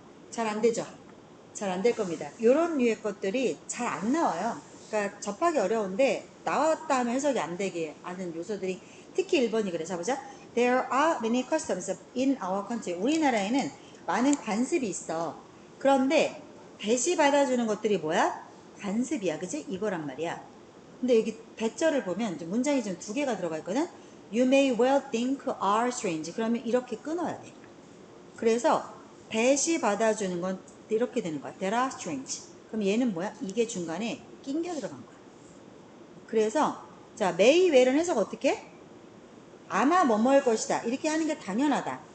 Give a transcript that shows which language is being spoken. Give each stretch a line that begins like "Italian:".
Korean: 잘 안 되죠? 잘 안 될 겁니다. 이런 류의 것들이 잘 안 나와요. 그러니까 접하기 어려운데 나왔다 하면 해석이 안 되게 하는 요소들이 특히 1번이 그래. 자 보자.
English: There are many customs in our country.
Korean: 우리나라에는 많은 관습이 있어. 그런데 대시 받아주는 것들이 뭐야? 관습이야. 그치? 이거란 말이야. 근데 여기 대절을 보면 문장이 좀 두 개가 들어가 있거든.
English: You may well think are strange.
Korean: 그러면 이렇게 끊어야 돼. 그래서 대시 받아주는 건 이렇게 되는 거야.
English: That are strange.
Korean: 그럼 얘는 뭐야? 이게 중간에 낑겨 들어간 거야. 그래서 자, may well은 해석 어떻게? 아마 뭐뭐일 것이다. 이렇게 하는 게 당연하다.